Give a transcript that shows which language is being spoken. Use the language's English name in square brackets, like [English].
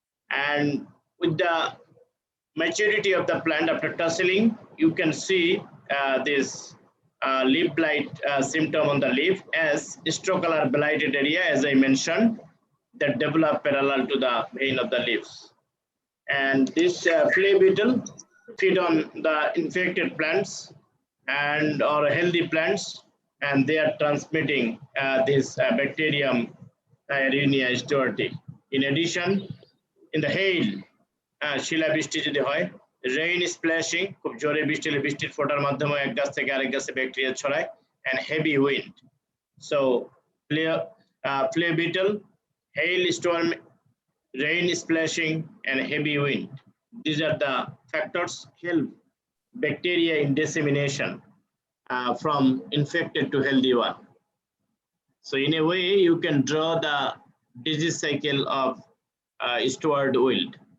[English] And with the maturity of the plant after tasseling, you can see this leaf blight symptom on the leaf as straw color blighted area, as I mentioned, that develop parallel to the vein of the leaves. And this flea beetle feed on the infected plants and or healthy plants, and they are transmitting this bacterium Ehrlichia stewardii. In addition, in the hail, [Bangla] শিলা বৃষ্টি যদি হয়, [English] rain splashing, [Bangla] খুব জোরে বৃষ্টি হলে বৃষ্টির ফোঁটার মাধ্যমে এক গাছ থেকে আরেক গাছে ব্যাকটেরিয়া ছড়ায়, [English] and heavy wind. So flea beetle, hailstorm, rain splashing, and heavy wind. These are the factors help bacteria in dissemination from infected to healthy one. So in a way, you can draw the disease cycle of steward wilt.